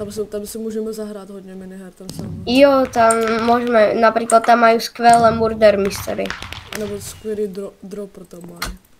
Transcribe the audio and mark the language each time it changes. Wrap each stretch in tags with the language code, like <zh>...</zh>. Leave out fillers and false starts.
<cs>Tam si můžeme zahrát hodně miniher, tam jsem.</cs> <sk>Jo, tam môžeme, napríklad tam majú skvelé Murder Mystery.</sk> <cs>Nebo skvělý dropper tam mají.</cs>